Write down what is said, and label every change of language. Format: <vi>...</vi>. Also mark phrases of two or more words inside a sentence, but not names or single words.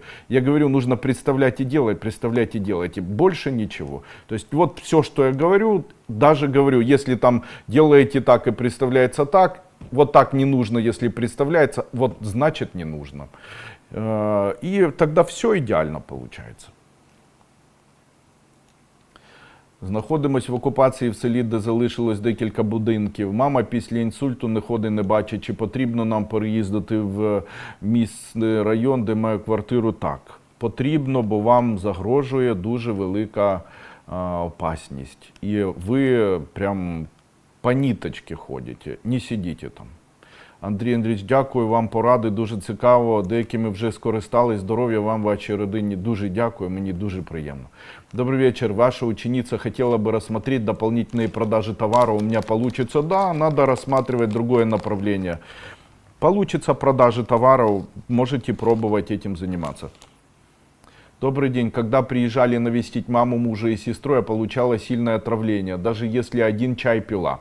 <ru>Я говорю, нужно представлять и делать, представляйте и делайте. Больше ничего. То есть вот все, что я говорю, даже говорю, если там делаете так и представляется так, вот так не нужно, если представляется, вот значит не нужно. И тогда все идеально получается.</ru> <uk>Знаходимось в окупації в селі, де залишилось декілька будинків. Мама після інсульту не ходить, не бачить. Чи потрібно нам переїздити в місний район, де маю квартиру? Так. Потрібно, бо вам загрожує дуже велика опасність. І ви прям по ниточці ходите, не сидите там. Андрій Андрійович, дякую вам, поради, дуже цікаво, деякими вже скористались, здоров'я вам, вашій родині, дуже дякую, мені дуже приємно.</uk> <ru>Добрый вечер, ваша ученица хотела бы рассмотреть дополнительные продажи товара, у меня получится? Да, надо рассматривать другое направление. Получится продажи товаров, можете пробовать этим заниматься. Добрый день. Когда приезжали навестить маму, мужа и сестру, я получала сильное отравление, даже если один чай пила.</ru>